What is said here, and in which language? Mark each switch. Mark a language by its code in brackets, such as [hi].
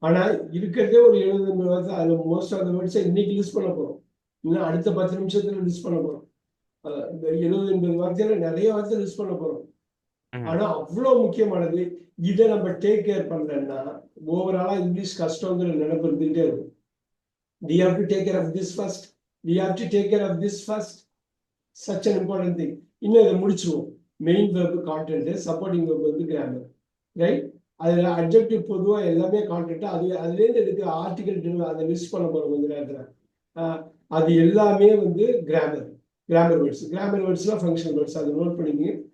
[ta] ஆனா இருக்கிறதே ஒரு 70 வருஷம். அதுல [en] most of the வேர்ட்ஸை [ta] இன்னைக்கு லிஸ்ட் பண்ண போறோம், இன்னும் அடுத்த 10 நிமிஷத்துல லிஸ்ட் பண்ண போறோம். இந்த 70-80 வார்த்தையில நிறைய வார்த்தை லிஸ்ட் பண்ண போறோம். ஆனா அவ்வளவு முக்கியமானது. இதை நம்ம [en] take care [ta] பண்ணலன்னா ஓவராலா இங்கிலீஷ் கஷ்டங்கிற நினைப்பு இருந்துகிட்டே இருக்கும். [en] We have to take care of this first. We have to take care of this first. Such an important thing. [ta] இன்னும் இதை முடிச்சுவோம். [en] Main verb content, supporting verb வந்து grammar right. [ta] அதுல அட்ஜெக்டிவ் பொதுவா எல்லாமே கான்டென்ட். அதுலேருந்து எடுக்கிற ஆர்டிகல் அதை லிஸ்ட் பண்ண போறோம் கொஞ்ச நேரத்துல. அது எல்லாமே வந்து grammar words. Grammar வேர்ட்ஸ்லாம் functional words. அதை நோட் பண்ணிங்க.